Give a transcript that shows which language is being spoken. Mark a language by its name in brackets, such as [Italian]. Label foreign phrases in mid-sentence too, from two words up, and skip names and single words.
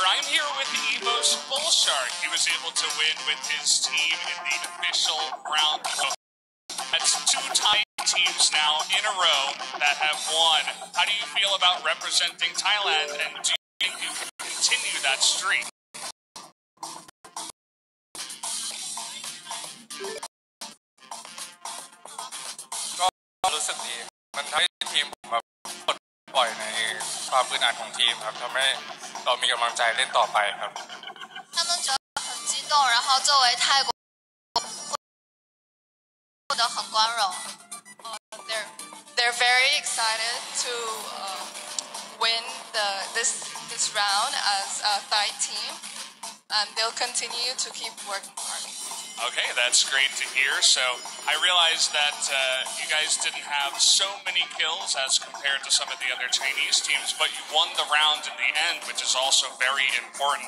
[English] I'm here with Evo's Bullshark. He was able to win with his team in the official round. That's 2 teams now in a row that have won. How do you feel about representing Thailand, and do you think you can continue that streak? [Thai] ก็รู้สึกดีมันทำให้ทีมแบบปลดปล่อยในความอึดอัดของทีมครับทำให้เรามีกำลังใจเล่นต่อไปครับ [Chinese] 他们觉得很激动，然后作为泰国获得很光荣。 [English] They're very excited to win this round as a Thai team, and they'll continue to keep working hard. Okay, that's great to hear. So I realized that you guys didn't have so many kills as compared to some of the other Chinese teams, but you won the round in the end, which is also very important.